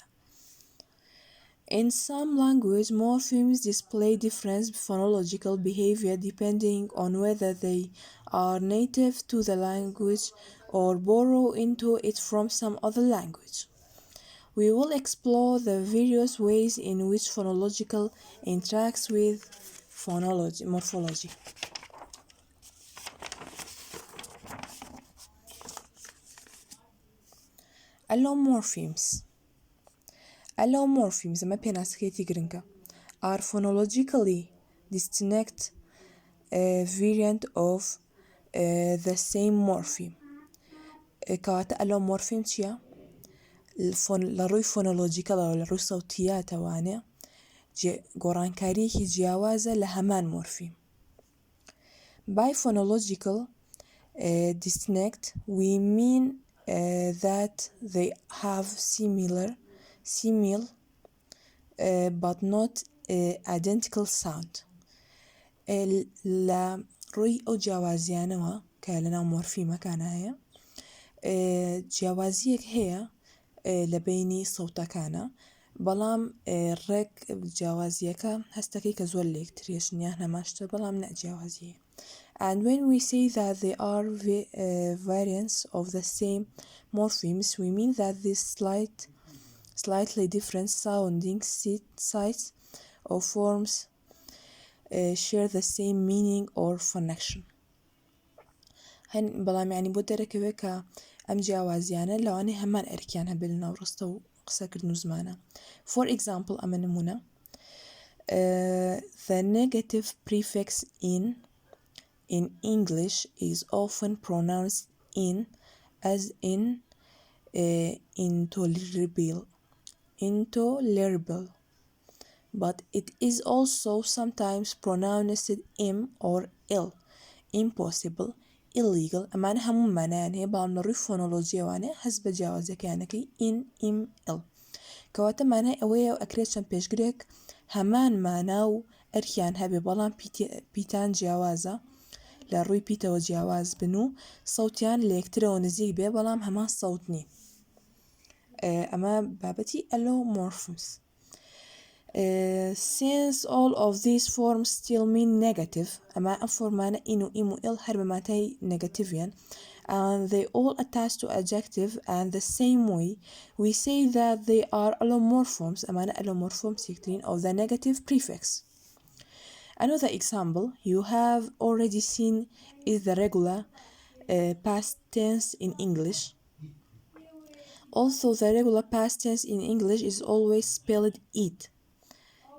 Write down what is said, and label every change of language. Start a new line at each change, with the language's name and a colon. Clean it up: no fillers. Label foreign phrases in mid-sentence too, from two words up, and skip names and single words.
English: In some languages, morphemes display different phonological behavior depending on whether they are native to the language or borrow into it from some other language. We will explore the various ways in which phonological interacts with morphology. Allomorphemes
Central Kurdish: ئەمە پێناسەکەیەتی گرنگە
English: are phonologically distinct variant of the same morpheme.
Central Kurdish: کەواتە allomorpheme چییە؟ لە ڕووی فۆنۆلۆجیکەڵەوە لە ڕووی سەوتیاتەوانێ گۆڕانکاریەکی جیاوازە لە هەمان مۆرفیم.
English: By phonological distinct we mean that they have similar but not identical sound.
Central Kurdish: لە ڕووی ئەو جیاوازیانەوە کە لەناو مۆرفیمەکانە هەیە جیاوازیەک هەیە لە بینی سەوتەکانە بەڵام ڕێک جیاوازیەکە هەستەکەی کە زۆر لە یەکتریشنیان هەماشتە بەڵام نەجیاوازیە.
English: And when we say that they are variants of the same morphemes, we mean that these slightly different sounding sites or forms share the same meaning or function.
Central Kurdish: بەڵام یعنی بۆ دەرەکەوێت کە ئەم جیاوازیانە لەوانەیە هەمان ئەرکیان هەبێت لە ناوڕستە و قسەکردن و زمانە.
English: For example
Central Kurdish: ئەمە نمونە
English: the negative prefix in English is often pronounced in as in intolerable, but it is also sometimes pronounced im or ill, impossible, illegal.
Central Kurdish: ئەمانە هەموو مانایان هەیە بەڵام لە ڕووی فۆنۆلۆجیەوانێ هەست بە جیاوازەکانەکەی in, im, ill. کەواتە مانای ئەوەیە ئەکرێت چەند پێشگرێک هەمان مانا و ئەرکیان هەبێ بەڵام پیتان جیاوازە لە ڕووی پیتەوە جیاواز بن و سەوتیان لە یەکترەوە نزیک بێ بەڵام هەمان سەوت نین. ئەمە بابەتی allomorphemes.
English: Since all of these forms still mean negative,
Central Kurdish: ئەمە ئەم فۆرمانە in و im و ill هەر بە ماتای نەگەتیڤیان
English: and they all attach to adjective and the same way we say that they are allomorphemes
Central Kurdish: ئەمانە allomorphemes یەکترین
English: of the negative prefix. Another example you have already seen is the regular past tense in English. Also, the regular past tense in English is always spelled it.